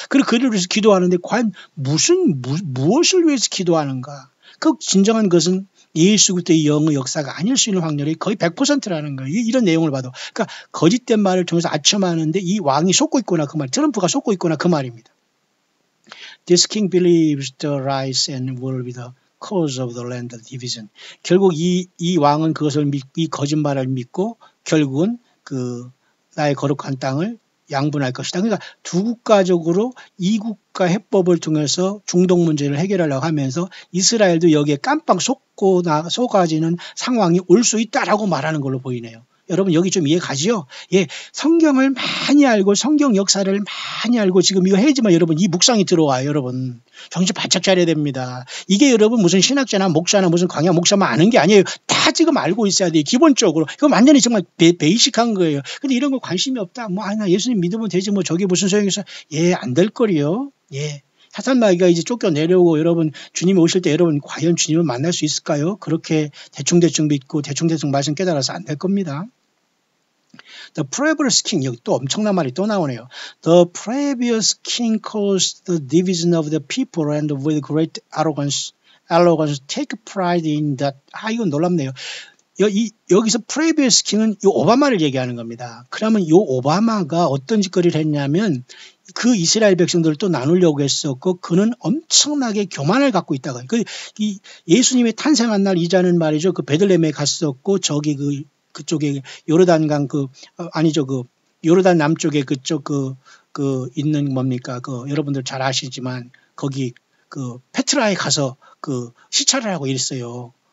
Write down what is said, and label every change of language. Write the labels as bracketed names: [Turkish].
[Korean] 그리고 그를 위해서 기도하는데 과연 무엇을 위해서 기도하는가? 그 진정한 것은 예수 그리스도의 영의 역사가 아닐 수 있는 확률이 거의 100%라는 거예요. 이런 내용을 봐도. 그러니까 거짓된 말을 통해서 아첨하는데 이 왕이 속고 있구나 그 말, 트럼프가 속고 있구나 그 말입니다. [English] This king believes the rise and will be the cause of the land division. [Korean] 결국 이 왕은 그것을 이 거짓말을 믿고 결국은 나의 거룩한 땅을 양분할 것이다. 그러니까 두 국가적으로 이 국가 해법을 통해서 중동 문제를 해결하려고 하면서 이스라엘도 여기에 깜빡 속아지는 상황이 올 수 있다라고 말하는 걸로 보이네요. 여러분 여기 좀 이해 가지요? 예, 성경을 많이 알고 성경 역사를 많이 알고 지금 이거 해야지만 여러분 이 묵상이 들어와요. 여러분 정신 바짝 차려야 됩니다. 이게 여러분 무슨 신학자나 목사나 무슨 광야 목사만 아는 게 아니에요. 다 지금 알고 있어야 돼요. 기본적으로. 이거 완전히 정말 베이직한 거예요. 근데 이런 거 관심이 없다. 나 예수님 믿으면 되지 뭐 저게 무슨 소용이 있어. 예, 안 될 거리요. 예. 사탄 마귀가 이제 쫓겨내려고 여러분 주님이 오실 때 여러분 과연 주님을 만날 수 있을까요? 그렇게 대충대충 믿고 대충대충 말씀 깨달아서 안 될 겁니다. [English] The previous king, [Korean] 여기 또 엄청난 말이 또 나오네요. [English] The previous king caused the division of the people and with great arrogance take pride in that. [Korean] 이건 놀랍네요. 여기서 previous king은 이 오바마를 얘기하는 겁니다. 그러면 이 오바마가 어떤 짓거리를 했냐면 그 이스라엘 백성들을 또 나누려고 했었고 그는 엄청나게 교만을 갖고 있다가 이 예수님의 탄생한 날 이자는 말이죠. 그 베들레헴에 갔었고 저기 그쪽에 요르단강 요르단 남쪽에 그쪽 있는 뭡니까 여러분들 잘 아시지만 거기 페트라에 가서 시찰을 하고 있어요.